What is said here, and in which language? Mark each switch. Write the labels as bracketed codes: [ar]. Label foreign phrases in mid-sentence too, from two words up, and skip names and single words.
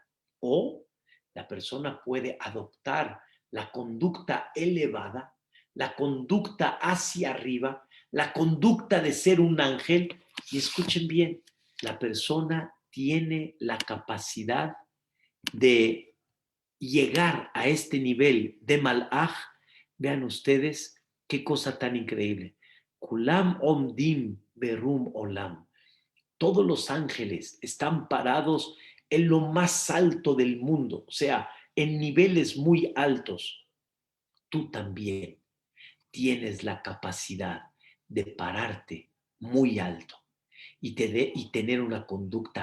[es] O la persona puede adoptar la conducta elevada, la conducta hacia arriba, la conducta de ser un ángel. Y escuchen bien, la persona tiene la capacidad de llegar a este nivel de malaj. Vean ustedes qué cosa tan increíble. [he] כולם עומדים ברום עולם. [es] Todos los ángeles están parados en lo más alto del mundo, o sea, en niveles muy altos. Tú también tienes la capacidad de pararte muy alto y tener una conducta